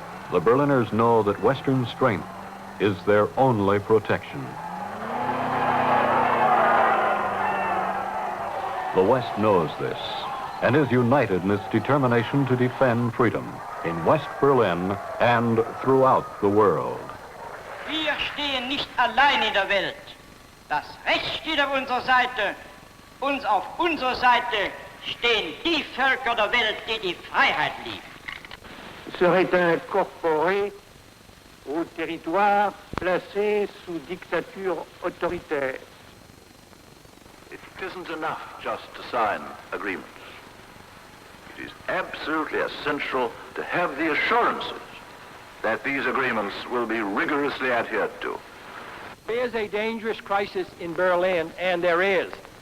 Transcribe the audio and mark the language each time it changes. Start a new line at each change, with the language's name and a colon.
English: The Berliners know that Western strength is their only protection. The West knows this and is united in its determination to defend freedom in West Berlin and throughout the world.
German: Wir stehen nicht allein in der Welt. Das Recht steht auf unserer Seite. Und auf unserer Seite stehen die Völker der Welt, die die Freiheit lieben.
French: Serait incorporé au territoire placé sous dictature autoritaire.
English: It isn't enough just to sign agreements. It is absolutely essential to have the assurances that these agreements will be rigorously adhered to. There is a dangerous crisis in Berlin, and there is.